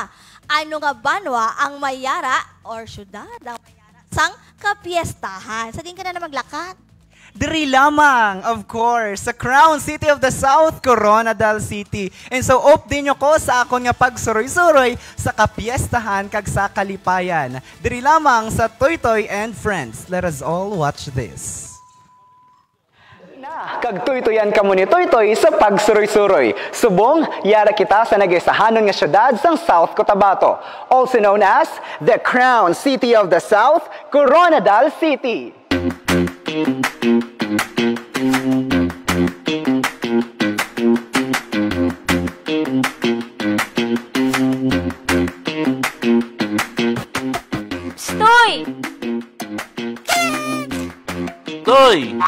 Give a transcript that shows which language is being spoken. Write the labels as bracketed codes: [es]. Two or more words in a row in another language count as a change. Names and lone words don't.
[hil] Ano nga banwa ang mayara or syudad ang mayara sang kapiestahan. Sa diin ka na maglakat. Diri lamang, [en] of course, [hil] sa Crown City of the South, Coronadal City. [en] And so, [hil] din nyo ko sa akon nga pagsuroy-suroy sa kapiestahan kag sa kalipayan. Diri lamang sa Toy Toy and Friends. [en] Let us all watch this. [hil] Kag tuytuyan kamo ni Toy Toy sa pagsuroy-suroy. Subong, yara kita sa nag-isahanon nga syudad sang South Cotabato, [en] also known as the Crown City of the South, Coronadal City. Stoy! Toy!